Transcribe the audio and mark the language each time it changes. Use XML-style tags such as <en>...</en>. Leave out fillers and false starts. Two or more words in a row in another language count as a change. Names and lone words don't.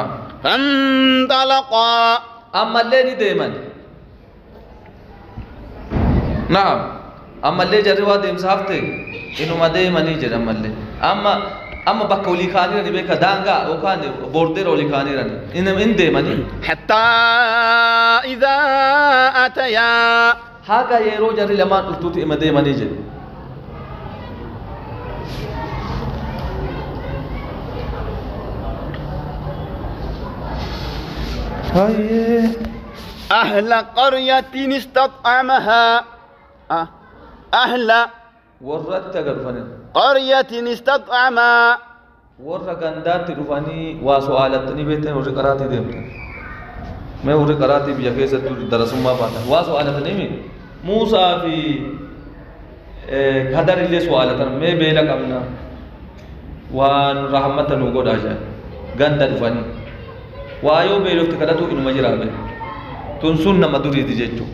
<ar>فانطلقا</ar> <om>Ammallee ni deeman. Naam. Ammallee jarri waa deemsa hafte inuma deemanii jedha ammallee. Amma bakka olii kaaniirani beeka daangaa yookaan boordeera olii kaaniirani in deemanii.</om> <ar>حتى إذا أتيا</ar> <om>Haga yeroo jarri lamaan dhuftuuti ima deemanii jedhe.</om> <ar>أهل قرية استطعمها أهل</ar> <om>Warra itti agarfanii.</om> <ar>قرية استطعما</ar> <om>Warra gandaatti dhufanii waa su'aalattanii beektan warri qaraatii deemtan. Mee warri qaraatii biyya keessatti darasummaa baatan waa su'aalattanii Muusaa fi Kadar illee su'aalatan mee beela qabna waan rahmata nu godhaa jedhan ganda dhufanii waa yoo beelofti kadhatu inuma jiraabe tun sun nama duriiti jechuudha.</om>